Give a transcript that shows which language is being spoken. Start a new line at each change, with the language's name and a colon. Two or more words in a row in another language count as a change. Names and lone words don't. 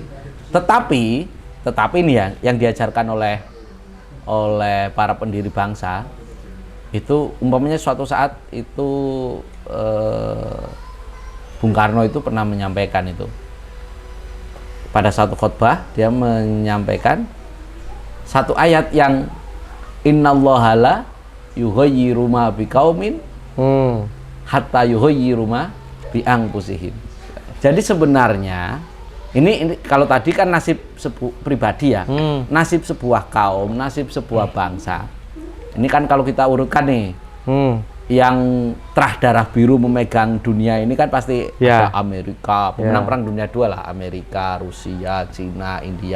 Indonesian: Tetapi nih ya, yang diajarkan oleh para pendiri bangsa itu umpamanya suatu saat itu Bung Karno itu pernah menyampaikan itu pada satu khotbah, dia menyampaikan satu ayat yang
Arabic: إن الله لا يغير ما بقوم حتى يغيروا ما بأنفسهم.
Indonesian: Jadi sebenarnya ini kalau tadi kan nasib pribadi ya, nasib sebuah kaum, nasib sebuah bangsa. Ini kan kalau kita urutkan nih, yang terah darah biru memegang dunia ini kan pasti ada Amerika, pemenang perang dunia II lah, Amerika, Rusia, Cina, India.